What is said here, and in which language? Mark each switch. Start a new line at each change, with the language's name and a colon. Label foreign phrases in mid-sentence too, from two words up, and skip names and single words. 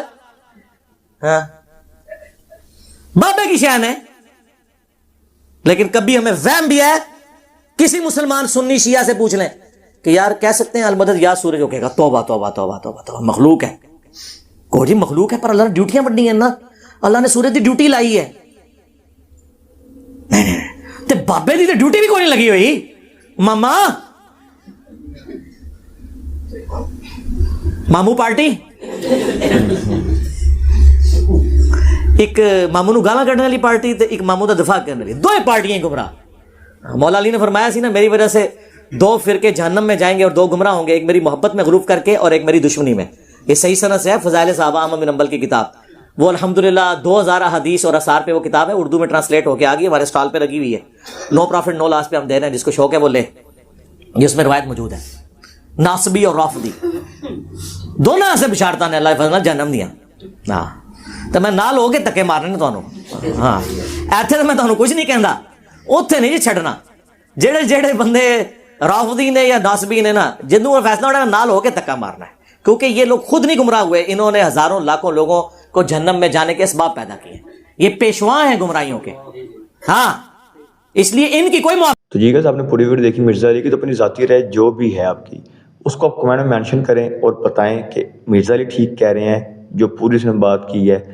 Urdu: ہاں بابے کی شان ہے. لیکن کبھی ہمیں وہم بھی ہے، کسی مسلمان سنی شیعہ سے پوچھ لیں کہ یار کہہ سکتے ہیں المدد یا سورج، ہو کہے گا توبہ توبہ توبہ توبہ توبہ، مخلوق ہے. کو جی مخلوق ہے، پر اللہ نے ڈیوٹیاں بڑھنی ہیں نا، اللہ نے سورج کی ڈیوٹی لائی ہے.
Punjabi: تے بابے دی تے ڈیوٹی بھی کوئی نہیں لگی ہوئی. ماما مامو پارٹی، ایک مامو نو گالاں کڈنے والی پارٹی تے ایک مامو دا دفاع کرنے والی، دو پارٹیاں گمراہ.
Urdu: مولا علی نے فرمایا
Punjabi: سی نا،
Urdu: میری وجہ سے دو فرقے جہنم میں جائیں گے اور دو گمراہ ہوں گے، ایک میری محبت میں غلوف کر کے اور ایک میری دشمنی میں. یہ صحیح سند سے ہے، فضائل صحابہ احمد بن حنبل کی کتاب. وہ الحمدللہ 2000 حدیث اور اثار پہ وہ کتاب ہے، اردو میں ٹرانسلیٹ ہو کے آ گئی، ہمارے اسٹال پہ لگی ہوئی ہے.
English: no profit no loss
Urdu: پہ ہم دے رہے ہیں، جس کو شوق ہے وہ لے. جس میں روایت موجود ہے، ناصبی اور رافضی دونوں سے بشارتاں نے اللہ کے فضل
Punjabi: نال جہنم دیاں. ہاں تو میں نال ہو کے تکے مارنے نے تانوں. ہاں ایتھے تو میں تانوں کچھ نہیں کہندا، اوتھے نہیں جی چھڈنا. جڑے جڑے بندے رافضی نے یا ناصبی نے نا، جنوں وہ فیصلہ ہونا نال ہو کے تکا مارنا ہے،
Urdu: کیونکہ یہ لوگ خود نہیں گمراہ ہوئے، انہوں نے ہزاروں لاکھوں لوگوں کو جہنم میں جانے کے اسباب پیدا کیے. یہ پیشوا ہیں گمراہیوں کے. ہاں اس لیے ان کی کوئی تو جی گائز، آپ نے پوری ویڈیو دیکھی مرزا علی کی. تو اپنی ذاتی رائے جو بھی ہے آپ کی، اس کو آپ کمنٹ میں مینشن کریں اور بتائیں کہ مرزا علی ٹھیک کہہ رہے ہیں جو پوری اس میں بات کی ہے.